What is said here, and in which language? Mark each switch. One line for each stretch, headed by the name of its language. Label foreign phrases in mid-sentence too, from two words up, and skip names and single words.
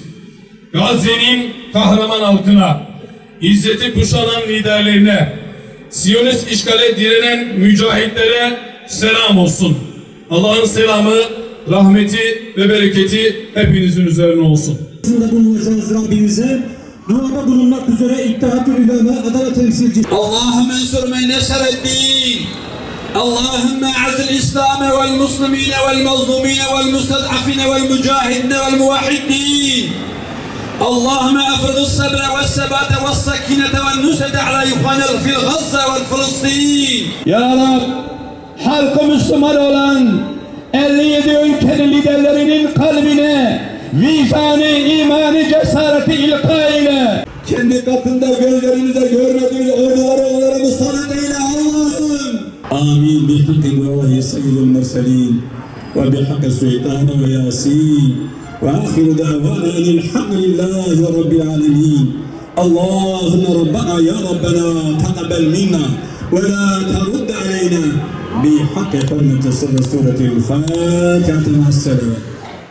Turkish: Gazze'nin kahraman halkına, izzeti kuşanan liderlerine, Siyonist işgale direnen mücahitlere selam olsun. Allah'ın selamı, rahmeti ve bereketi hepinizin üzerine olsun. Bulunacağız Rabbimize. Duada bulunmak üzere İttihat-ül Ulema Adana temsilcisi.
Arabic: اللهم انصر من نصر الدين اللهم اعز الاسلام والمسلمين والمظلومين والمستضعفين والمجاهدين والموحدين اللهم افرض الصبر والثبات والسكينة والنصرة على اخواننا في غزة والفلسطين.
Turkish: Ya Rab, halkı Müslüman olan 57 ülkenin liderlerinin kalbine vicdanı, imanı, cesareti ilka ile. Kendi katında gözlerimize görmediğimiz orduları onlara musallat eyle Allah'ım.
Arabic: آمين بحق الله سيد المرسلين وبحق سلطان وياسين وآخر دعوانا أن الحمد لله رب العالمين. اللهم ربنا يا ربنا تقبل منا ولا ترد علينا بحق حرمة سورة الفاتحة مع السلامة.